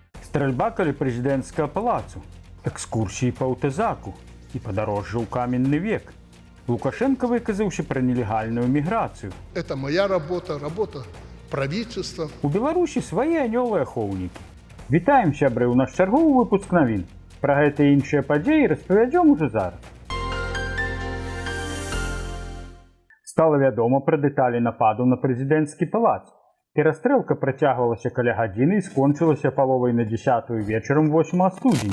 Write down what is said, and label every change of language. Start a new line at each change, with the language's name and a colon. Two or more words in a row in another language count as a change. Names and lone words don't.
Belarusian: Стрельба каля прэзідэнцкага палацу, экскурсіі па аўтазаку і падарожжа ў каменны век. Лукашенко выказаўся пра нелегальную міграцыю.
Russian: Это моя работа, работа правительства.
Belarusian: У Беларусі свае анёлы-ахоўнікі. Вітаем, сябры, у наш чарговы выпуск навін. Пра гэта і іншыя падзеі распавядзём ужо зараз. Стала вядома пра дэталі нападу на прэзідэнцкі палац. Перастрэлка працягвалася каля гадзіны і скончылася паловай на 10-ю вечарам 8 студзеня.